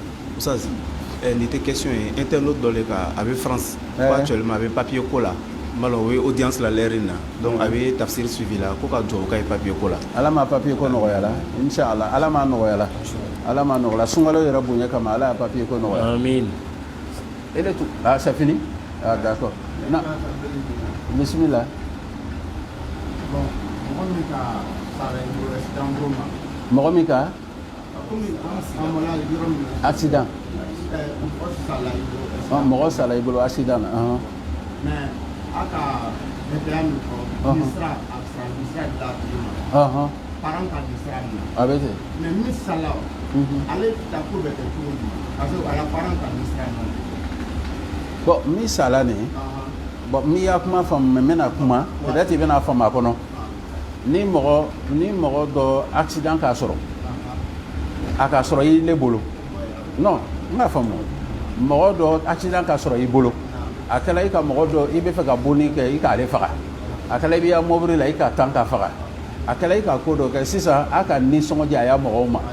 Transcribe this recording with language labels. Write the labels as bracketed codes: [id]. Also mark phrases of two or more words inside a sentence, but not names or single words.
[bm] Oustaz, nin tɛ question ye internaute dɔ le ka a bɛ France ko actuellement a bɛ papier ko la malo o ye audience la lɛri na donc a bɛ tafsir suivi la ko ka duwawu k'a ye papier ko la. ala ma papier ko nɔgɔya la [ar] إن شاء الله [bm] ala ma nɔgɔya la ala ma nɔgɔya la sunkalo yɛrɛ bonya kama ala ye papier ko nɔgɔya. Amin. [fr] Et le tout. Ah, c'est fini? Ah, d'accord. Non. [bm] Bismillah. Bon, mɔgɔ min ka sara i bolo accident bolo ma. Mɔgɔ min ka? Komi an mɔla yɔrɔ min na. Accident. Mɔgɔ sala i bolo. Mɔgɔ sala i bolo accident na. Mais a ka bɛtɛya min fɔ. Ni sira a sara ni sira bila tigi ma. Parent ka ni sira min na. A bɛ ten. Mais min sala o. Ale ta ko bɛ kɛ cogo di? Parce que a la parent ka ni sira min na. Bon, min sala nin. Bon, min y'a kuma faamu mais n bɛna kuma peut-être i bɛna faamu a kɔnɔ. Ni mɔgɔ dɔ accident k'a sɔrɔ. A ka sɔrɔ i le bolo. Non, n k'a faamu. Mɔgɔ dɔ accident ka sɔrɔ i bolo. A kɛla i ka mɔgɔ dɔ i bɛ fɛ ka bonni kɛ i k'ale faga. A kɛla i b'i ka mobili la i ka tan ka faga. A kɛla i ka ko dɔ kɛ sisan a ka nisɔngɔ diya mɔgɔw ma.